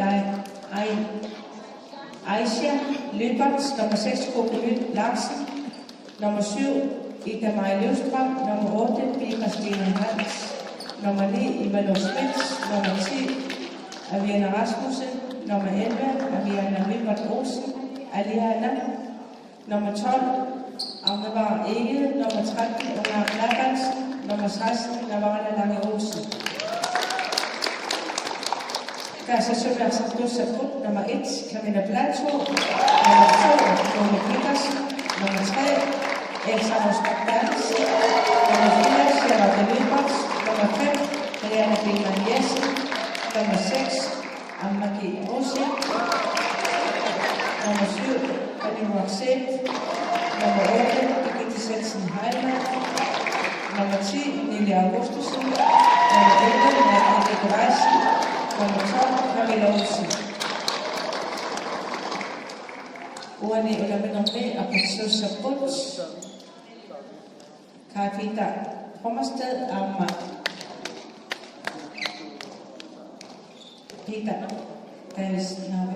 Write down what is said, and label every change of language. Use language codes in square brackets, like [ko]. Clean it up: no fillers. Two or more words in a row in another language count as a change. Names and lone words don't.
[da] Aisha Løbert, nummer 6 Kobe Larsen, nummer 7 Ida Maja Løvstrøm, nummer 8 Pia Stine Hans, nummer 9 Ivanov Schmidt, nummer 10 Aviana Rasmussen, nummer 11 Aviana Wilbert Olsen, Aliana, nummer 12, Agnevar Egel, nummer 13, Omar Labansen, nummer 16, Navarra Lange Olsen. Kassasuk Saput, nummer 1, Camilla Plato, nummer 2, Lone Petersen, nummer 3, Elsa Rosberg-Dans, nummer 4, Charlotte Løbert, nummer 5, Marianne Billmann Jessen, nummer 6, Anne-Marie Rosi, nummer 7, Annie Roxette, nummer 8, Birgitte Svendsen Heimann, nummer 10, Lille Augustussen, nummer 11, Margrethe Nikolajsen, nummer 12, Camilla Olsen. Uani Ulamenombe Saput, Karita Hommersted, Amma. Peter, Davis, Nave.